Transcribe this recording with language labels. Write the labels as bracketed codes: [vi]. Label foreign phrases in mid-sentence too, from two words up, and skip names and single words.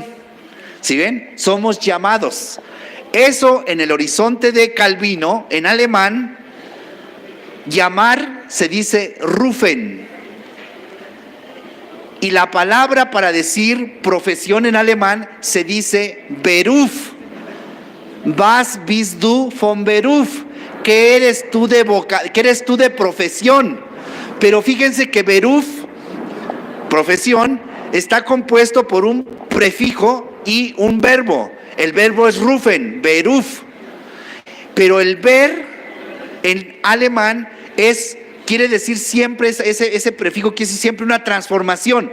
[es] ¿Sí ven? Somos llamados. Eso en el horizonte de Calvino, en alemán, llamar se dice rufen. Y la palabra para decir profesión en alemán se dice Beruf. [de] Was bist du von Beruf? [es] ¿Qué eres tú de profesión? Pero fíjense que Beruf, profesión, está compuesto por un prefijo y un verbo. El verbo es rufen, Beruf. Pero el ver en alemán es quiere decir siempre, ese prefijo quiere decir siempre una transformación.